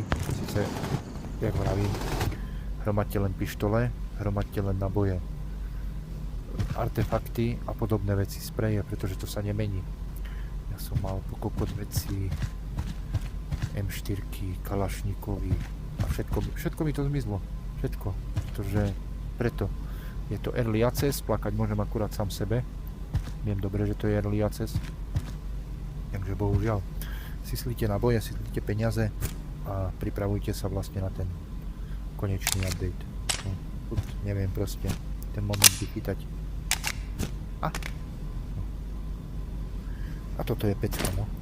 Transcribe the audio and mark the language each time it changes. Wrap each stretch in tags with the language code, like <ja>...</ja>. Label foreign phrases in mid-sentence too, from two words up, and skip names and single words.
<sk>Sice, jak vravím, hromadte len pištole, hromadte len naboje, artefakty a podobné veci, spreje, pretože to sa nemení. Ja som mal pokokot veci, M4, Kalašníkovi a všetko mi to zmizlo. Všetko. Preto je to</sk> <en>early access,</en> <sk>plakať môžem akurát sám sebe. Viem dobre, že to je</sk> <en>early access.</en> <sk>Takže bohužiaľ. Syslíte naboje, syslíte peniaze a pripravujte sa vlastne na ten konečný update. Neviem proste ten moment vychytať. A toto je pecka, no.</sk>